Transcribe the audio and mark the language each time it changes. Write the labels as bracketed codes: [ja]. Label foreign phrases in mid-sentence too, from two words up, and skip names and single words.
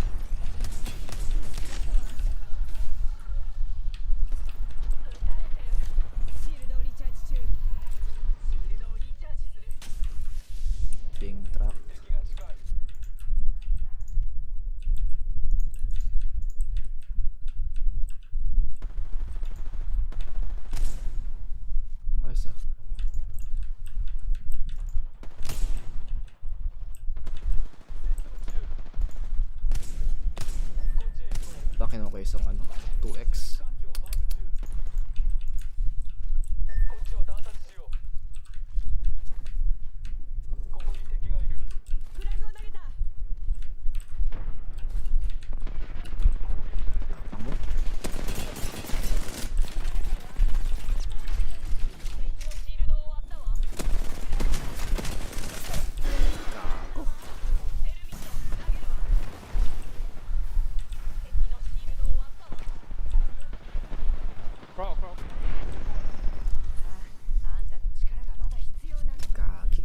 [ja] シールドをリチャージ中 [en] Being trapped. [tl] Ayos ah. Laki na ako isang ano, 2x. [ja] フラグを投げた [tl] Tapang mo. Gago. [en] Crawl, crawl. [ja] あんたの力がまだ必要なの [tl] Gagi.